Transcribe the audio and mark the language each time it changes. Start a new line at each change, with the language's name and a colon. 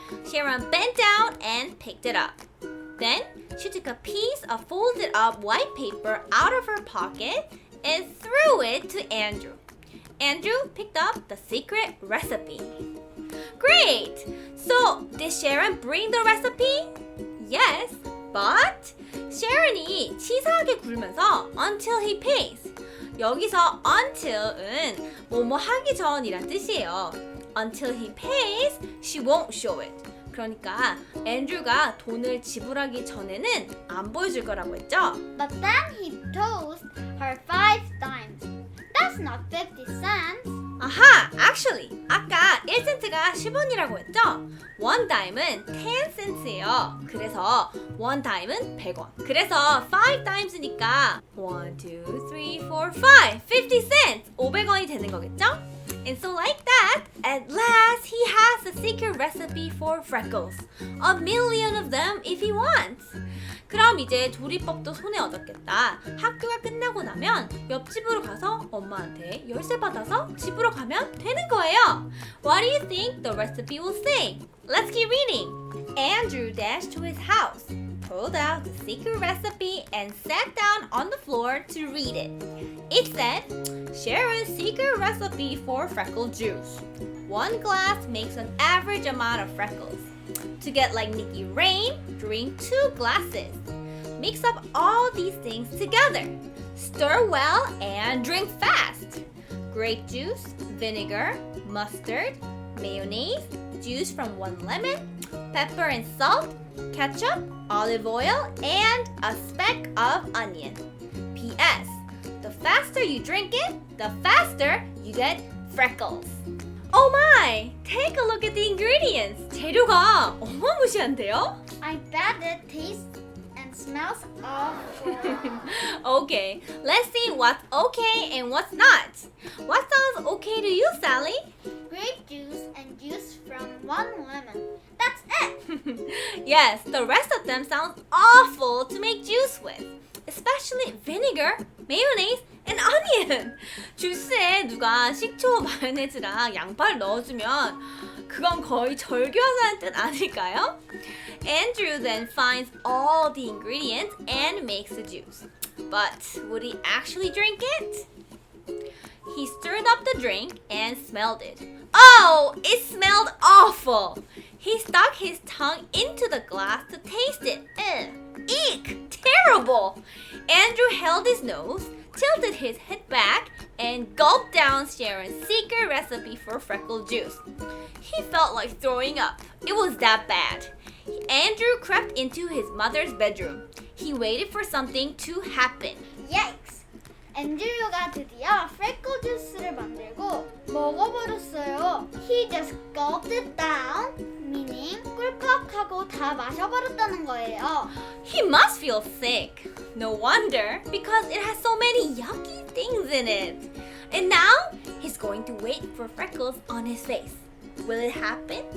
English: Sharon bent down and picked it up. Then she took a piece of folded up white paper out of her pocket and threw it to Andrew. Andrew picked up the secret recipe. Great! So, did Sharon bring the recipe? Yes, but Sharon이
Korean: 치사하게 굴면서
English: until he pays.
Korean: 여기서 until은 뭐뭐 하기 전이란 뜻이에요.
English: Until he pays, she won't show it.
Korean: 그러니까 앤드류가 돈을 지불하기 전에는 안 보여줄 거라고 했죠?
English: But then he tossed her 5 dimes. That's not 50 cents.
Korean: 아하! Actually, 아까 1센트가 10원이라고 했죠? 1 dime은 10 cents예요. 그래서 1 dime은 100원. 그래서 5 dimes니까 1, 2, 3, 4, 5, 50 cents! 500원이 되는 거겠죠?
English: And so like that, at last he has a secret recipe for freckles. 1,000,000 of them if he wants.
Korean: 그럼 이제 조리법도 손에 얻었겠다. 학교가 끝나고 나면 옆집으로 가서 엄마한테 열쇠 받아서 집으로 가면 되는 거예요.
English: What do you think the recipe will say? Let's keep reading. Andrew dashed to his house, pulled out the secret recipe, and sat down on the floor to read it. It said, Sharon's secret recipe for freckle juice. 1 glass makes an average amount of freckles. To get like Nikki Rain, drink 2 glasses. Mix up all these things together. Stir well and drink fast. Grape juice, vinegar, mustard, mayonnaise, juice from 1 lemon, pepper and salt, ketchup, olive oil, and a speck of onion. P.S. The faster you drink it, the faster you get freckles. Oh my! Take a look at the ingredients.
Korean: 재료가 어마무시한데요?
English: I bet it tastes and smells awful. Okay, let's see what's okay and what's not. What sounds okay to you, Sally? Grape juice and juice from 1 lemon. That's it! Yes, the rest of them sound awful to make juice with. Especially vinegar, mayonnaise, and onion.
Korean: 주스에 누가 식초, 마요네즈랑 양파를 넣어주면 그건 거의 절교하자는 뜻 아닐까요?
English: Andrew then finds all the ingredients and makes the juice. But would he actually drink it? He stirred up the drink and smelled it. Oh, it smelled awful! He stuck his tongue into the glass to taste it. Eek! Terrible! Andrew held his nose, tilted his head back, and gulped down Sharon's secret recipe for freckle juice. He felt like throwing up. It was that bad. Andrew crept into his mother's bedroom. He waited for something to happen. Yikes!
Korean: 앤드류가 드디어 freckle juice를 만들고 먹어버렸어요.
English: He just gulped it down, meaning
Korean: 꿀꺽하고 다 마셔버렸다는 거예요.
English: He must feel sick. No wonder, because it has so many yucky things in it. And now, he's going to wait for freckles on his face. Will it happen?